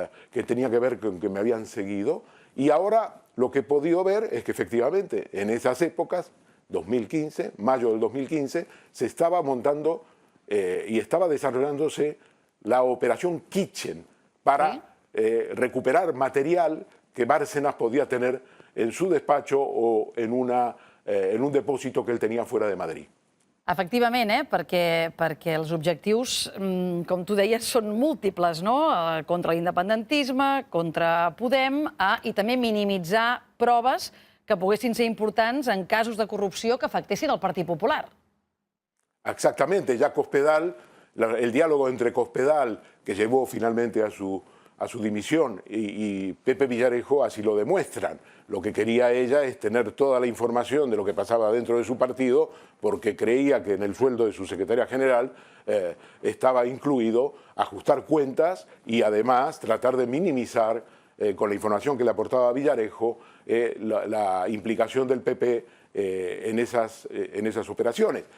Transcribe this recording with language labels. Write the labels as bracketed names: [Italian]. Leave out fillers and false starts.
[Spanish] que tenía que ver con que me habían seguido, y ahora lo que he podido ver es que efectivamente en esas épocas, 2015, mayo del 2015, se estaba montando y estaba desarrollándose la operación Kitchen para recuperar material que Bárcenas podía tener en su despacho o en un depòsit que él tenía fuera de Madrid. [Catalan] Efectivament, perquè els objectius, com tu deies, són múltiples, no? Contra l'independentisme, contra Podem i també minimitzar proves que poguessin ser importants en casos de corrupció que afectessin el Partit Popular. [Spanish] Exactamente, ya Cospedal, el diálogo entre Cospedal, que llevó finalmente a su dimisión, y Pepe Villarejo así lo demuestran. Lo que quería ella es tener toda la información de lo que pasaba dentro de su partido, porque creía que en el sueldo de su secretaria general estaba incluido ajustar cuentas y además tratar de minimizar con la información que le aportaba Villarejo la implicación del PP en esas operaciones.